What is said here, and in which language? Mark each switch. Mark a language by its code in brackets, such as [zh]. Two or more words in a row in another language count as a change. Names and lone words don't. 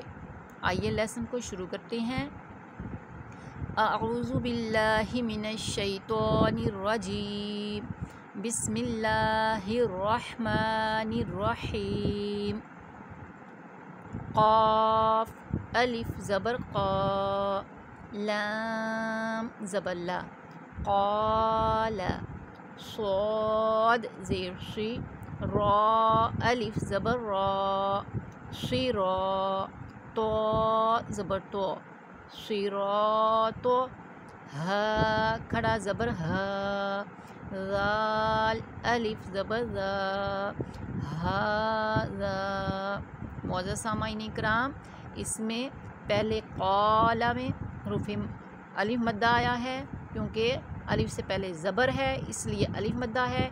[ur] آئیے لیسن کو شروع کرتے ہیں۔ [ar] اعوذ باللہ من الشیطان الرجیم بسم اللہ الرحمن الرحیم۔ [ur] قاف الف زبر قا، لام زبر لا، قال، صاد زیر شی، را الف زبر را، شرا، تو زبر تو، صراط، ہا کھڑا زبر ہا، ذال الف زبر ذا، ھذا۔ معزز سامعین کرام، اس میں پہلے قال میں حروف الف مدہ آیا ہے، کیونکہ الف سے پہلے زبر ہے اس لیے الف مدہ ہے۔